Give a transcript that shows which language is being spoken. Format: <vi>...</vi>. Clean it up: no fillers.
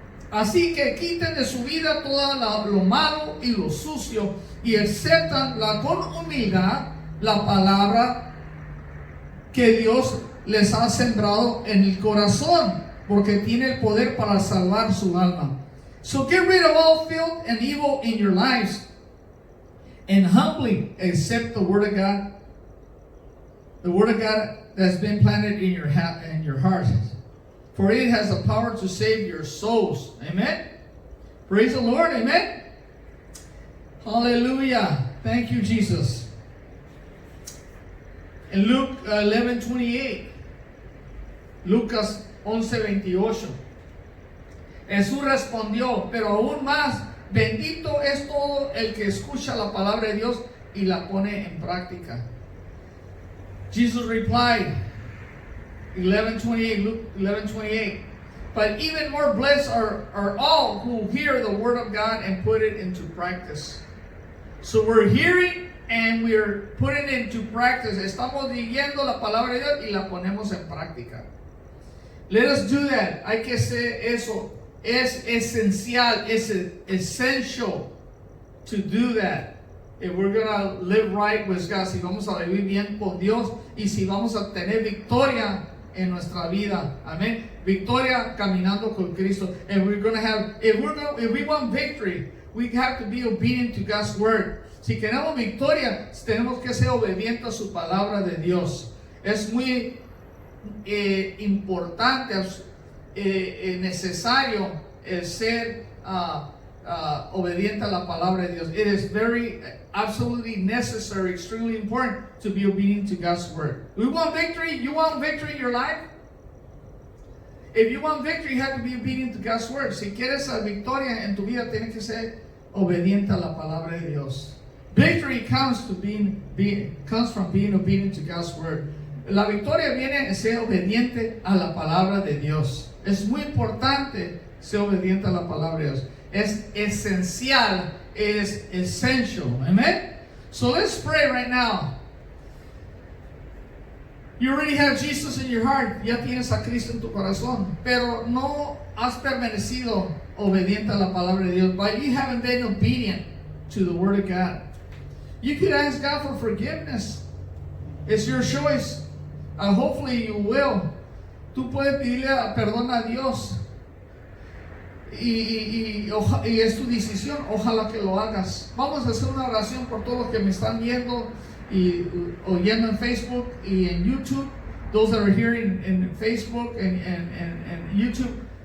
<es>Así que quiten de su vida todo lo malo y lo sucio y aceptan con humildad la palabra que Dios les ha sembrado en el corazón, porque tiene el poder para salvar su alma.</es> <en>So get rid of all filth and evil in your lives and humbly accept the Word of God. The Word of God that's been planted in your heart. For it has the power to save your souls. Amen? Praise the Lord. Amen? Hallelujah. Thank you, Jesus. In Luke 11:28,</en> <es>Lucas 11:28, Jesús respondió, pero aún más, bendito es todo el que escucha la palabra de Dios y la pone en práctica.</es> <en>Jesus replied, 11:28, Luke 11:28, but even more blessed are all who hear the word of God and put it into practice. So we're hearing and we're putting it into practice.</en> <es>Estamos leyendo la palabra de Dios y la ponemos en práctica.</es> <en>Let us do that.</en> <es>Hay que hacer eso. Es esencial.</es> <en>It's essential to do that. If we're going to live right with God,</en> <es>si vamos a vivir bien con Dios y si vamos a tener victoria en nuestra vida. Amén. Victoria caminando con Cristo.</es> <en>And we're going to have, if we want victory, we have to be obedient to God's word.</en> <es>Si queremos victoria, tenemos que ser obedientes a su palabra de Dios. Es muy importante, necesario ser obediente a la palabra de Dios.</es> <en>It is very, absolutely necessary, extremely important to be obedient to God's word. We want victory. You want victory in your life? If you want victory, you have to be obedient to God's word.</en> <es>Si quieres la victoria en tu vida, tienes que ser obediente a la palabra de Dios.</es> <en>Victory comes from being obedient to God's word.</en> <es>La victoria viene de ser obediente a la palabra de Dios. Es muy importante ser obediente a la palabra de Dios. Es esencial.</es> <en>It is essential. Amen? So let's pray right now. You already have Jesus in your heart.</en> <es>Ya tienes a Cristo en tu corazón. Pero no has permanecido obediente a la palabra de Dios.</es> <en>But you haven't been obedient to the word of God. You could ask God for forgiveness. It's your choice. Hopefully you will.</en> <es>Tú puedes pedirle perdón a Dios. Y es tu decisión. Ojalá que lo hagas. Vamos a hacer una oración por todos los que me están viendo y oyendo en Facebook y en YouTube.</es> <en>Those that are here in Facebook and YouTube.</en>